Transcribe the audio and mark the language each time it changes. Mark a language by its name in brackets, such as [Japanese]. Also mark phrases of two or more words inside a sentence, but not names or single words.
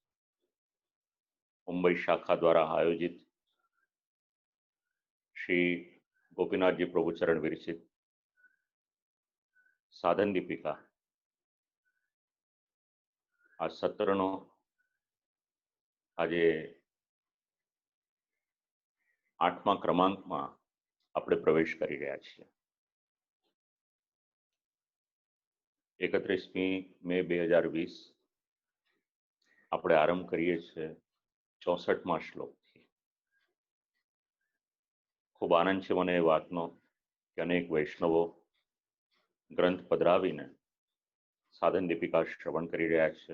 [Gujarati] મુંબઈ શાખા દ્વારા આયોજિત શ્રી ગોપીનાથ જી પ્રભુચરણ વિરચિત સાધન દીપિકા આ સત્રનો આજ 8મા ક્રમાંકમાં આપણે પ્રવેશ કરી રહ્યા છીએ। 31મી મે 2020 આપણે આરંભ કરીએ છીએ 64મા શ્લોકથી। ખૂબ આનંદ છે મને એ વાતનો કે અનેક વૈષ્ણવો ગ્રંથ પધરાવીને સાધન દીપિકા શ્રવણ કરી રહ્યા છે।